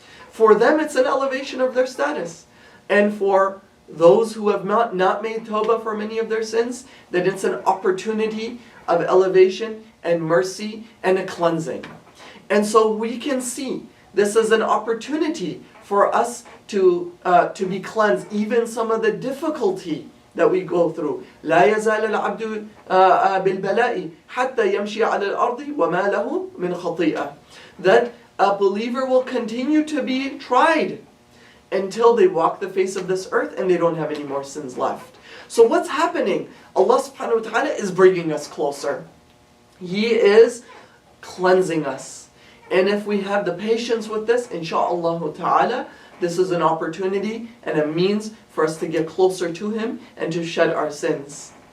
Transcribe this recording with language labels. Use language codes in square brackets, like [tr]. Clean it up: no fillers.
[en] For them, it's an elevation of their status. And for those who have not made tawbah for many of their sins, that it's an opportunity of elevation and mercy and a cleansing. And so we can see this as an opportunity for us to be cleansed, even some of the difficulty that we go through. [ar] لا يزال العبد بالبلاء حتى يمشي على الأرض وما له من خطيئة. [en] That a believer will continue to be tried until they walk the face of this earth and they don't have any more sins left. So what's happening? Allah subhanahu wa ta'ala is bringing us closer. He is cleansing us. And if we have the patience with this, insha'Allah ta'ala, this is an opportunity and a means for us to get closer to Him and to shed our sins.